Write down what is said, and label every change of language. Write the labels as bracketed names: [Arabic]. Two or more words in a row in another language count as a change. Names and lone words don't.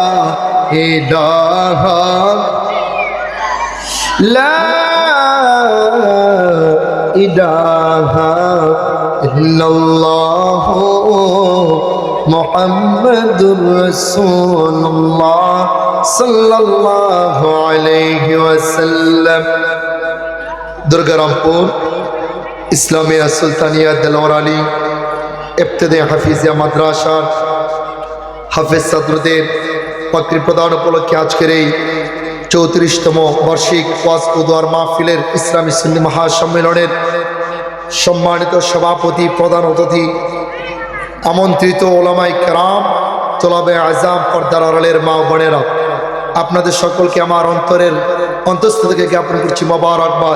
[Arabic] إله لا إله إلا الله محمد رسول الله صلى الله عليه وسلم दुर्गारामपुर इस्लामिया सुल्तानिया दिलवर आली इब्तिदाई हाफिजिया मद्रासा हाफिज सदरुद्दीन [Bangla] পাকড়ি প্রদান উপলক্ষে আজকের এই 34তম বার্ষিক ওয়াজ ও দোয়ার মাহফিলের ইসলামী সুন্নি মহাসম্মেলনের সম্মানিত সভাপতি, প্রধান অতিথি, আমন্ত্রিত ওলামায়ে কেরাম, তোলাবে আজম, পর্দার আড়ালের মা বোনেরা, আপনাদের সকলকে আমার অন্তঃস্থ থেকে জ্ঞাপন করছি মোবারকবাদ।